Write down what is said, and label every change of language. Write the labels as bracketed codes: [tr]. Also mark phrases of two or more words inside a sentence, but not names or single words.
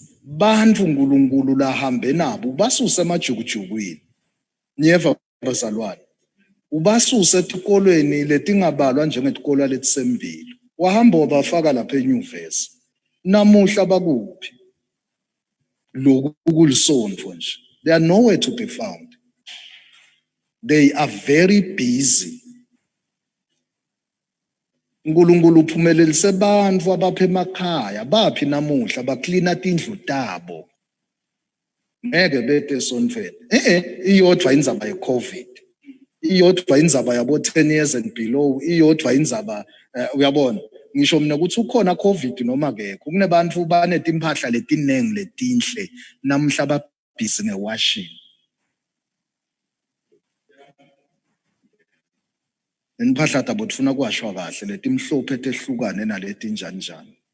[ss] Bantu uNkulunkulu lahambe nabo basuse emajukujukwini. Nyeva bazalwane. Ubasuse etikolweni letingabalwa njengetikolwa letisembili. Wahamba wabafaka lapha enyuvesi. Namuhla bakuphi? Lokhu kulisondvo nje. [en] They are nowhere to be found. They are very busy. [ss] uNkulunkulu uphumelelise abantu abapha emakhaya, baphi namuhla baklina tindlu tabo. Ngeke bete esontweni. Iyodwa indzaba ye-COVID. Iyodwa indzaba yabo [en] 10 years and below. [ss] Iyodwa indzaba uyabona. Ngisho mina ukuthi ukhona COVID noma kekho. Kunebantu banetimpahla letinengi letinhle namhla babhizi ngewashing. Impahla tabo tfuna kwashwa kahle letimhlophe tehlukane naletinjanjani.